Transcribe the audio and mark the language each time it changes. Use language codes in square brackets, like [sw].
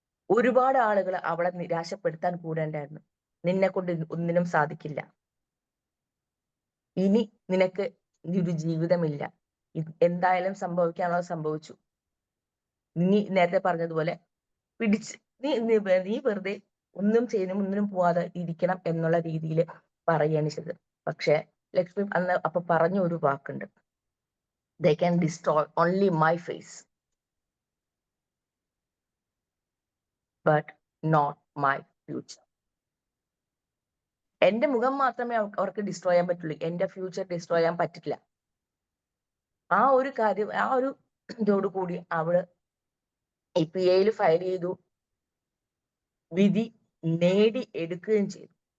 [ml] ഒരുപാട് ആളുകൾ അവളെ നിരാശപ്പെടുത്താൻ കൂടേണ്ടായിരുന്നു. നിന്നെ കൊണ്ട് ഒന്നിനും സാധിക്കില്ല, ഇനി നിനക്ക് ഒരു ജീവിതമില്ല, എന്തായാലും സംഭവിക്കാനുള്ളത് സംഭവിച്ചു, നീ നേരത്തെ പറഞ്ഞതുപോലെ പിടിച്ച് നീ വെറുതെ ഒന്നിനും പോവാതെ ഇരിക്കണം എന്നുള്ള രീതിയിൽ പറയുകയാണ് ചെയ്തത്. പക്ഷെ ലക്ഷ്മി അപ്പൊ പറഞ്ഞ ഒരു വാക്കുണ്ട്, [en] they can destroy only my face but not my future. [ml] എന്റെ മുഖം മാത്രമേ അവർക്ക് ഡിസ്ട്രോയ് ചെയ്യാൻ പറ്റുള്ളൂ, എന്റെ ഫ്യൂച്ചർ ഡിസ്ട്രോയ് ചെയ്യാൻ പറ്റില്ല. ആ ഒരു കാര്യം, ആ ഒരു ഇതോടുകൂടി അവള് PIL ഫയൽ ചെയ്തു, വിധി നേടി എടുക്കുകയും ചെയ്തു.